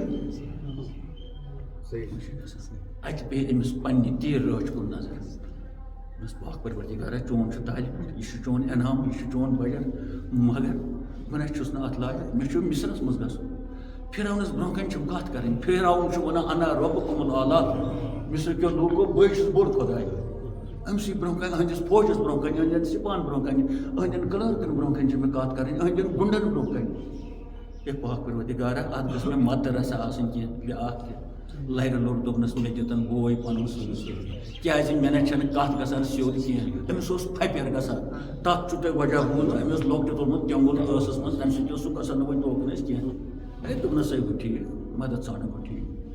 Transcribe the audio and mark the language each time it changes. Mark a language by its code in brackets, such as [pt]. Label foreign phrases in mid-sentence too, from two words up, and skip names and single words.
[ks] اتہِ پیٚیہِ أمِس پننہِ تیٖر رٲچھ کُن نظر پاک پروردگارا چون چھُ تالہِ پٮ۪ٹھ یہِ چھُ چون انعام یہِ چھُ چون بجٹ مگر بہٕ نہ چھُس نہٕ اتھ لایق مےٚ چھُ مصرس منٛز گژھُن فرعونس برونٛہہ کنہِ چھُم کتھ کرٕنۍ فرعون چھُ ونان [ar] انا ربکم الاعلیٰ [ks] مصر کیو لوٗکو بٕے چھُس بوٚڑ خۄداے أمسٕے برونٛہہ کنہِ أہنٛدِس فوجس برونٛہہ کنہِ أہنٛدٮ۪ن سپاہن برونٛہہ کنہِ أہنٛدٮ۪ن کلٲرکن برونٛہہ کنہِ چھِ مےٚ کتھ کرٕنۍ أہنٛدٮ۪ن گُنڈن برونٛہہ کنہِ اے پاک پروردگارا اتھ گٔژھ مےٚ مدد رسا آسٕنۍ کینٛہہ بیٛاکھ تہِ لرِ لوٚر دوٚپنس مےٚ دِتن بوے پنُن سۭتۍ کیٛازِ مےٚ نہ چھنہٕ کتھ گژھان سیوٚد کینٛہہ أمِس اوس پھپیر گژھان تتھ چھُ تۄہہِ وجہ بوٗزمُت أمۍ اوس لۄکٹہِ تُلمُت تیوٚنگُل ٲسس منٛز تمہِ سۭتۍ اوس سُہ گژھان نہٕ وۄنۍ توکُن أسۍ کینٛہہ ہے دوٚپنس ہے گوٚو ٹھیٖک مدد ژھانڈن گوٚو ٹھیٖک